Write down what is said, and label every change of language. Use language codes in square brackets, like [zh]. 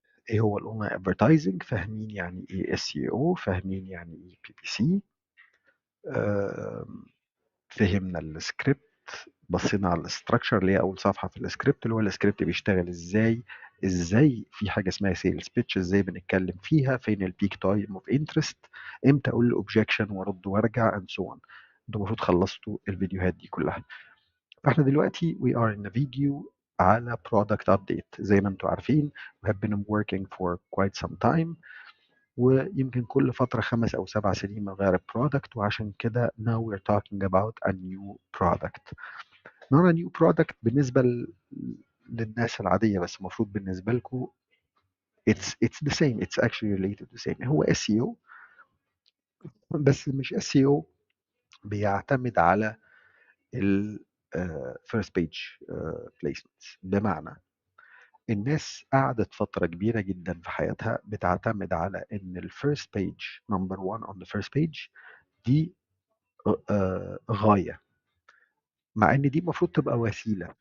[ar] ايه هو الاونلاين ادفرتايزنج، فاهمين يعني ايه اس اي او، فاهمين يعني ايه بي بي سي، فهمنا السكريبت، بصينا على الاستراكشر اللي هي اول صفحه في السكريبت، اللي هو السكريبت بيشتغل ازاي في حاجه اسمها سيلز بيتش، ازاي بنتكلم فيها، فين البيك تايم اوف انترست، امتى اقول اوبجكشن وارد وارجع اند سو اون. انتوا المفروض خلصتوا الفيديوهات دي كلها. فاحنا دلوقتي [en] we are in a video [ar] على product update. زي ما انتوا عارفين [en] we have been working for quite some time، [ar] ويمكن كل فترة 5 أو 7 سنين بنغير البرودكت، وعشان كده [en] now we're talking about a new product. not a new product [ar] بالنسبة للناس العادية، بس المفروض بالنسبة لكم [en] it's the same, it's actually related to the same. [ar] هو SEO، بس مش SEO بيعتمد على ال [en] first page placements. [ar] بمعنى الناس قعدت فترة كبيرة جدا في حياتها بتعتمد على ان ال [en] first page number one on the first page [ar] دي غاية، مع ان دي المفروض تبقى وسيلة.